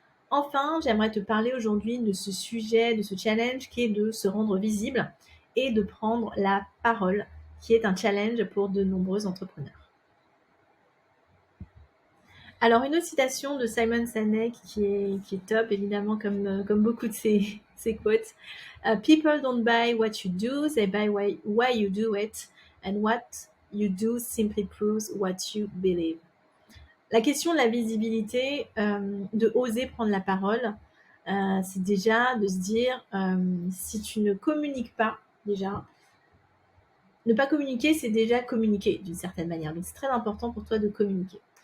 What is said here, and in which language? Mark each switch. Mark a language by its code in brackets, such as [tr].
[fr] Enfin, j'aimerais te parler aujourd'hui de ce sujet, de ce challenge qui est de se rendre visible et de prendre la parole, qui est un challenge pour de nombreux entrepreneurs. Alors, une autre citation de Simon Sinek qui est top, évidemment, comme beaucoup de ses quotes. [en] People don't buy what you do, they buy why you do it, and what you do simply proves what you believe. [fr] La question de la visibilité, de oser prendre la parole, c'est déjà de se dire, si tu ne communiques pas déjà, ne pas communiquer, c'est déjà communiquer d'une certaine manière. Donc, c'est très important pour toi de communiquer.